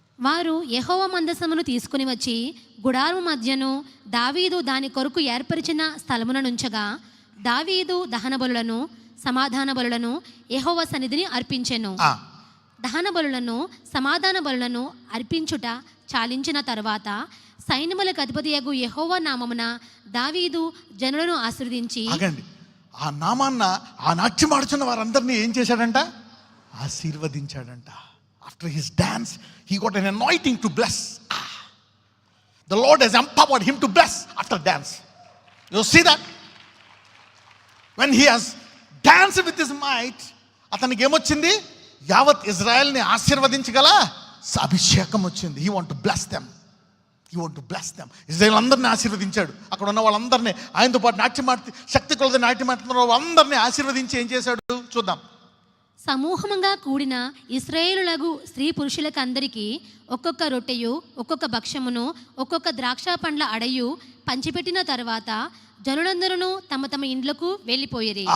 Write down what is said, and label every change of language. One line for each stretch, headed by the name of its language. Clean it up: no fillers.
Telugu: వారు యెహోవా మందసమును తీసుకుని వచ్చి గుడారం మధ్యను దావీదు దాని కొరకు ఏర్పరిచిన స్థలమున నుంచగా, దావీదు దహన బలులను సమాధాన బలులను యెహోవా సన్నిధిని అర్పించెను. దహన బలులను సమాధాన బలులను అర్పించుట చాలించిన తరువాత సైన్యములకు అధిపతియగు యెహోవా నామమున దావీదు జనులను ఆశీర్వదించి, ఆగండి, ఆ నామాన్న ఆ నాట్యమాడుచున్న వారందరినీ ఏం చేశాడంట? ఆశీర్వదించాడంట.
English: After his dance, he got an anointing to bless. The Lord has empowered him to bless after dance. You see that? When he has danced with his might,
Telugu: అతనికి ఏమొచ్చింది? యావత్ ఇజ్రాయెల్ని ఆశీర్వదించగల అభిషేకం వచ్చింది.
English: He want to bless them. He want to bless them.
Telugu: Israel అందరినీ ఆశీర్వదించాడు. అక్కడ ఉన్న వాళ్ళందరినీ, ఆయనతో పాటు నాట్యమాడి శక్తి కొలది నాట్యమాడుతున్న వాళ్ళందరినీ ఆశీర్వదించి ఏం చేశాడు? చూద్దాం. సమూహముగా కూడిన ఇశ్రాయేలులగు స్త్రీ పురుషులకు అందరికీ ఒక్కొక్క రొట్టెయు ఒక్కొక్క భక్ష్యమును ఒక్కొక్క ద్రాక్ష పండ్ల అడయు పంచిపెట్టిన తర్వాత జనులందరూ తమ తమ ఇండ్లకు వెళ్ళిపోయేది.